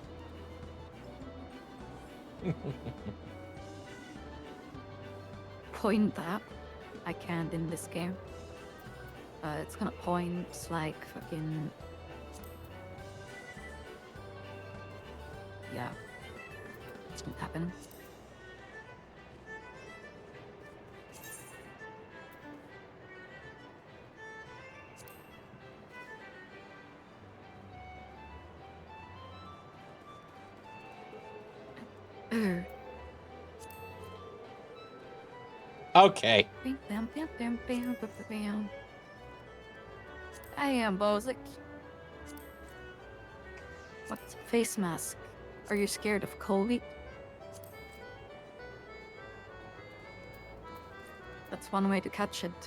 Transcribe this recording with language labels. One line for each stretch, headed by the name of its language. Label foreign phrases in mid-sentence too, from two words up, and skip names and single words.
English: Point that. I can't in this game. It's gonna point like fucking... Yeah. It's not happening. Urgh. Okay. Bam, bam, bam, bam, bam, bam, bam. I am Bozic. What's face mask? Are you scared of COVID? That's one way to catch it.